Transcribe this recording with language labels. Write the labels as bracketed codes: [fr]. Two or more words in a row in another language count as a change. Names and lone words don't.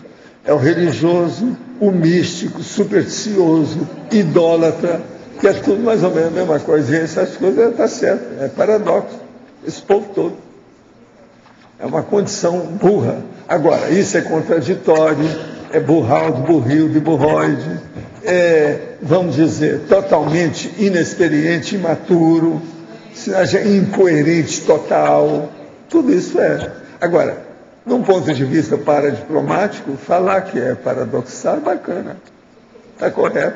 [pt] É o religioso, o místico, supersticioso, idólatra, que é tudo mais ou menos a mesma coisa. E essas coisas está certo, é paradoxo. Esse povo todo. É uma condição burra. Agora, isso é contraditório, é burraldo, burrildo, burroide, vamos dizer, totalmente inexperiente, imaturo, incoerente total. Tudo isso é. Agora, num ponto de vista paradiplomático, falar que é paradoxal é bacana. Está correto.